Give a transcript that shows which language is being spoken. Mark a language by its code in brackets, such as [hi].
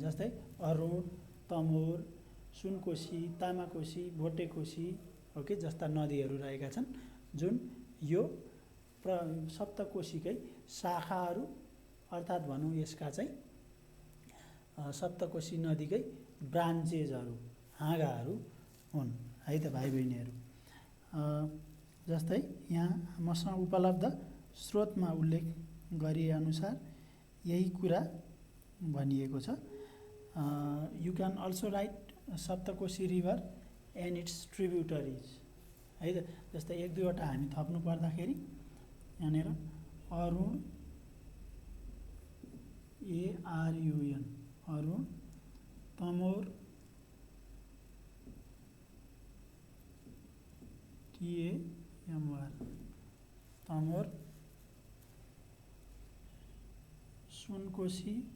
[ne] जस्तै अरुण तमोर सुनकोशी तामाकोशी भोटेकोशी ओके जस्ता नदीहरू रहेका छन् जुन यो सप्तकोशीकै शाखाहरू अर्थात् भनौं यसका चाहिँ सप्तकोशी नदीकै ब्रान्चेजहरू हाँगाहरू हुन् है त भाइ बहिनीहरू। जस्तै यहाँ मसँग उपलब्ध स्रोतमा उल्लेख गरिए अनुसार यही कुरा भनिएको छ। [en] You can also write Saptakoshi river and its tributaries है त। [ne] जस्तै 1-2 वटा हामी थप्नु पर्दाखेरि यहाँनेर अरुण ARUN अरुण तमोर TAMR तमोर सुनकोशी